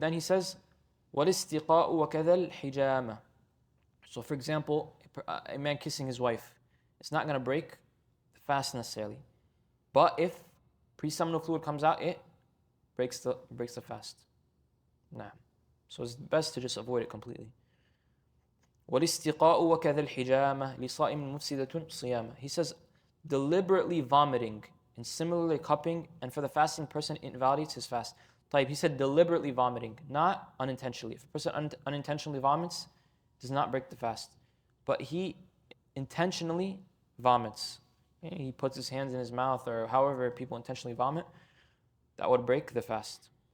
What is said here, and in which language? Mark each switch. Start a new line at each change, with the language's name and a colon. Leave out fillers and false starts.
English: Then he says,
Arabic: والاستقاء وكذا الحجامة.
English: So for example, a man kissing his wife, it's not going to break the fast necessarily. But if pre-seminal fluid comes out, it breaks the fast.
Arabic: نعم.
English: So it's best to just avoid it completely.
Arabic: والاستقاء وكذا الحجامة لصائم مفسدة صيامة.
English: He says deliberately vomiting and similarly cupping, and for the fasting person it invalidates his fast.
Arabic: طيب,
English: he said deliberately vomiting, not unintentionally. If a person unintentionally vomits, it does not break the fast. But he intentionally vomits. He puts his hands in his mouth, or however people intentionally vomit, that would break the fast.